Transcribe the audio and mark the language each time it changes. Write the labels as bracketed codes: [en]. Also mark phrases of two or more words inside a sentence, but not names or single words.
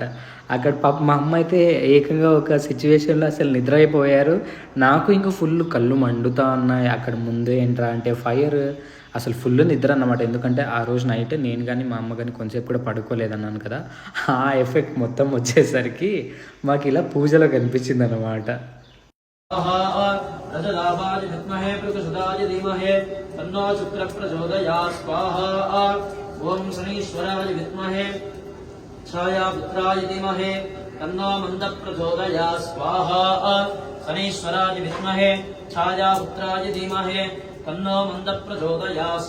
[te] అక్కడ పాప మా అమ్మ అయితే ఏకంగా ఒక సిచ్యువేషన్లో అసలు నిద్ర అయిపోయారు. నాకు ఇంకా ఫుల్ కళ్ళు మండుతా ఉన్నాయి. అక్కడ ముందు ఏంట్రా అంటే ఫైర్, అసలు ఫుల్ నిద్ర అన్నమాట. ఎందుకంటే ఆ రోజు నైట్ నేను కానీ మా అమ్మ కానీ కొంచెంసేపు కూడా పడుకోలేదన్నాను కదా, ఆ ఎఫెక్ట్ మొత్తం వచ్చేసరికి మాకు ఇలా పూజలో కనిపించింది అన్నమాట. [sa] रजदाभाय विद्महे प्रकसुदाय धीमहि तन्नो शुक्रः प्रचोदयात् स्वाहा ओम शनीश्वराय विद्महे छायापुत्राय धीमहि तन्नो मन्दः प्रचोदयात् स्वाहा शनीश्वराय विद्महे छायापुत्राय धीमहि तन्नो मन्दः प्रचोदयात्